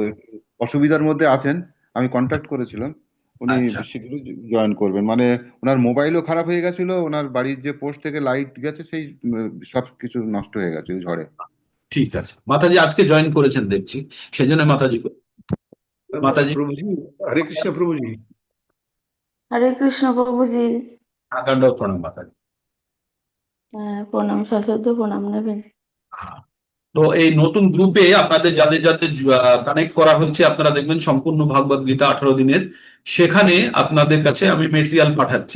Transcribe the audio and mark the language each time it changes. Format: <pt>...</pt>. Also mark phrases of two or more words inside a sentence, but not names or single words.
<bn>একটু অসুবিধার মধ্যে আছেন। আমি কন্ট্যাক্ট করেছিলাম, উনি আচ্ছা। শীঘ্রই জয়েন করবেন। মানে ওনার মোবাইলও খারাপ হয়ে গেছিল, ওনার বাড়ির যে পোস্ট থেকে লাইট গেছে সেই সব কিছু নষ্ট হয়ে গেছে ওই ঝড়ে। ঠিক আছে, মাতাজি আজকে জয়েন করেছেন দেখছি, সেজন্য মাতাজি। মাতাজি</bn> <hi>प्रभु जी। हरे कृष्ण प्रभु जी। हरे कृष्ण प्रभु जी।</hi> <bn>আকাণ্ড প্রণাম মাতাজি। প্রণাম, সশ্রদ্ধ প্রণাম নেবেন। তো এই নতুন গ্রুপে আপনাদের যাদের যাদের কানেক্ট করা হচ্ছে, আপনারা দেখবেন সম্পূর্ণ ভাগবত গীতা 18 দিনের, সেখানে আপনাদের কাছে আমি মেটেরিয়াল পাঠাচ্ছি।</bn>